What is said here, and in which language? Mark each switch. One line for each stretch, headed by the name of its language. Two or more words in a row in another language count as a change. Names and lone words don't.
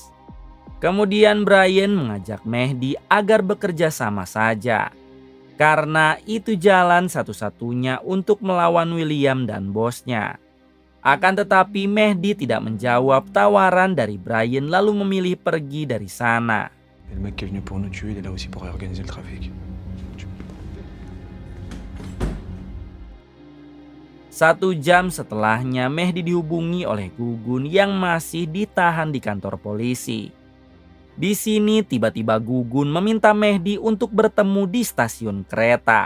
Indonesian: Kemudian Brian mengajak Mehdi agar bekerja sama saja. Karena itu jalan satu-satunya untuk melawan William dan bosnya. Akan tetapi Mehdi tidak menjawab tawaran dari Brian lalu memilih pergi dari sana.
French: Et le mec qui est venu pour nous tuer, il est là aussi pour réorganiser le trafic.
Indonesian: 1 jam setelahnya Mehdi dihubungi oleh Gugun yang masih ditahan di kantor polisi. Di sini tiba-tiba Gugun meminta Mehdi untuk bertemu di stasiun kereta.